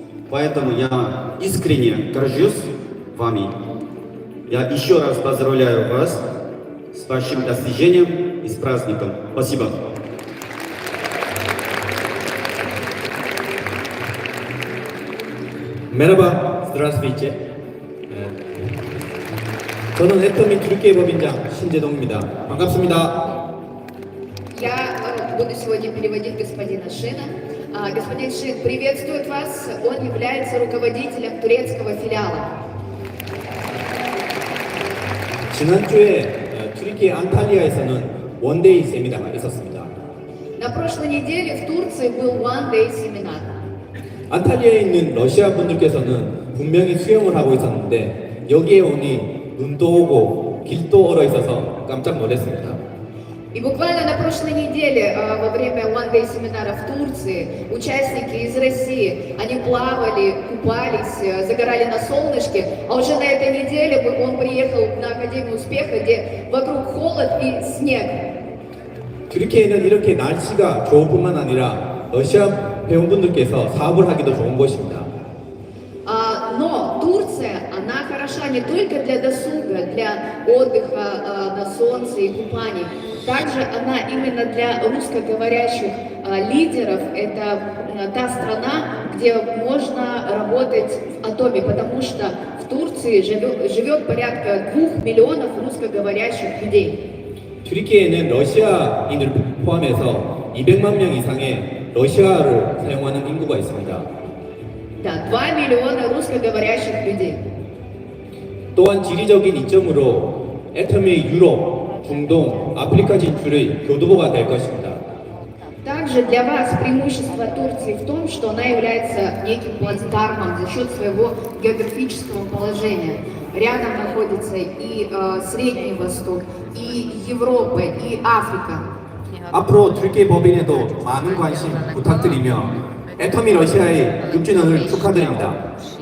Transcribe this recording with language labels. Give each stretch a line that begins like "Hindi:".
Russian: Поэтому я искренне горжусь вами. Я еще раз поздравляю вас с вашим достижением и с праздником. Спасибо.
Turkish: Merhaba,
Russian: здравствуйте.
Korean: 저는 애터미 türkiye 법인장 신재동입니다. 반갑습니다.
Russian: Я буду сегодня переводить господина Шина. Господин Шин приветствует вас. Он является руководителем турецкого филиала.
Korean: 지난주에 튀르키예 안탈리아에서는 원데이 세미나가 있었습니다.
Russian: На прошлой неделе в Турции был One Day семинар.
Korean: 안탈리아에 있는 러시아 분들께서는 분명히 수영을 하고 있었는데 여기에 오니 눈도 오고 길도 얼어 있어서 깜짝 놀랐습니다.
Russian: И буквально на прошлой неделе, во время One Day семинара в Турции, участники из России, они плавали, купались, загорали на солнышке, а уже на этой неделе он приехал на Академию успеха, где вокруг холод и снег.
Korean: 튀르키예는 이렇게 날씨가 좋을 뿐만 아니라 러시아 회원분들께서 사업을 하기도 좋은 곳입니다.
Russian: Но Турция, она хороша не только для досуга, для отдыха на солнце и купаний. Также она именно для русскоговорящих лидеров. Это та страна, где можно работать в атоме, потому что в Турции живет порядка 2 миллионов русскоговорящих людей.
Korean: 튀르키예는 러시아인을 포함해서 200만 명 이상의 러시아를 사용하는 인구가 있습니다.
Russian: Да, 2 миллиона русскоговорящих людей.
Korean: 또한 지리적인 이점으로 애텀의 유럽, 중동, 아프리카 진출의 교두보가 될 것입니다.
Russian: Также для вас преимущество Турции в том, что она является неким плацдармом за счет своего географического положения. Рядом находится и Средний Восток, и Европа, и Африка.
Korean: 앞으로 튀르키예 법인에도 많은 관심 부탁드리며 애터미 러시아의 6주년을 축하드립니다.